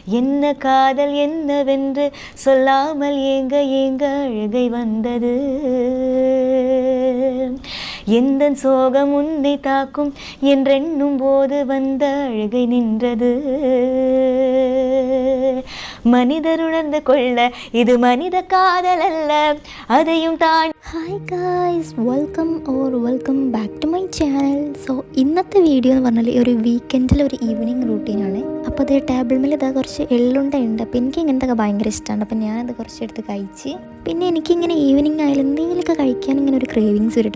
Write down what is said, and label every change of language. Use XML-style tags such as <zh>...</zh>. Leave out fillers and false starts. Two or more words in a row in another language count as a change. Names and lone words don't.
<ta>என்ன காதல் என்னவென்று சொல்லாமல் ஏங்க ஏங்க அழுகை வந்தது. எந்த சோகம் உன்னை தாக்கும் என்றெண்ணும் போது வந்த அழுகை நின்றது. மனிதர் உணர்ந்து கொள்ள இது மனித காதல் அல்ல,</ta> <ml>അതെയും താൻ.</ml> <en>Hi guys, welcome back to my channel.</en> <ml>സോ ഇന്നത്തെ വീഡിയോ എന്ന് പറഞ്ഞാൽ ഒരു വീക്കെൻഡിൽ ഒരു ഈവനിങ് റൂട്ടീനാണ്. അപ്പോൾ അത് ടേബിൾ മേൽ ഇതാ കുറച്ച് എള്ളുണ്ടുണ്ട്. അപ്പോൾ എനിക്ക് ഇങ്ങനത്തെ ഭയങ്കര ഇഷ്ടമാണ്. അപ്പോൾ ഞാനത് കുറച്ചെടുത്ത് കഴിച്ച്, പിന്നെ എനിക്കിങ്ങനെ ഈവനിങ് ആയാലും എന്തെങ്കിലുമൊക്കെ കഴിക്കാൻ ഇങ്ങനെ ഒരു ക്രേവിങ്സ് വരും.</ml>